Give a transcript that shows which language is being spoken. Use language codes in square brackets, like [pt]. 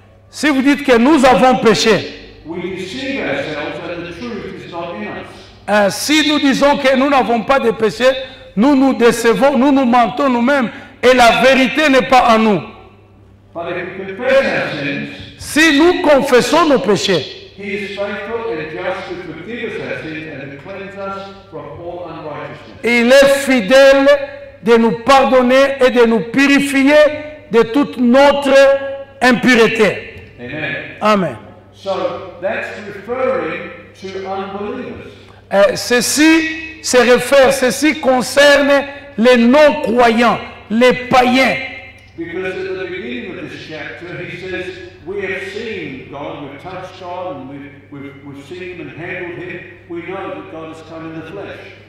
[fr] Si vous dites que nous avons péché, [en] we deceive ourselves and the truth is not in us. [fr] Si nous disons que nous n'avons pas de péché, nous nous décevons, nous nous mentons nous-mêmes et la vérité n'est pas en nous. [en] But if we confess our sins, [fr] Si nous confessons nos péchés, [en] He is faithful and just to forgive us our sins and to cleanse us from all unrighteousness. [fr] il est fidèle de nous pardonner et de nous purifier de toute notre impureté. [en] Amen. [fr] Amen. [en] So that's referring to unbelievers. [fr] Ceci concerne les non-croyants, les païens. [en] Because at the beginning of this chapter, he says, we have seen God, we've touched God, and we've seen him and handled him. We know that God has come in the flesh.